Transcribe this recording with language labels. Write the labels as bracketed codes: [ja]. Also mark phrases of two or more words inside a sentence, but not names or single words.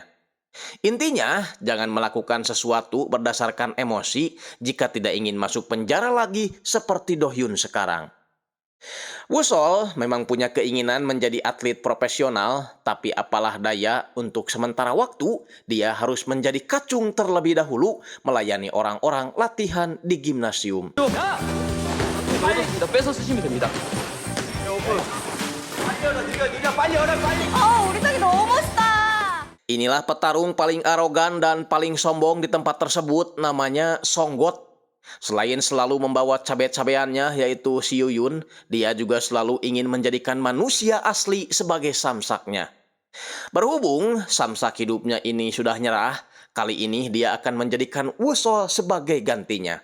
[id] Intinya, jangan melakukan sesuatu berdasarkan emosi jika tidak ingin masuk penjara lagi seperti Do-hyun sekarang. Wusol memang punya keinginan menjadi atlet profesional, tapi apalah daya, untuk sementara waktu dia harus menjadi kacung terlebih dahulu melayani orang-orang latihan di gimnasium. [ko] 나 뺏어 쓰시면 됩니다. 우리 딸이 너무 멋있다. [id] Inilah petarung paling arogan dan paling sombong di tempat tersebut, namanya Songgot. Selain selalu membawa cabe-cabeannya yaitu si Yuyun, dia juga selalu ingin menjadikan manusia asli sebagai samsaknya. Berhubung samsak hidupnya ini sudah nyerah, kali ini dia akan menjadikan Wusol sebagai gantinya.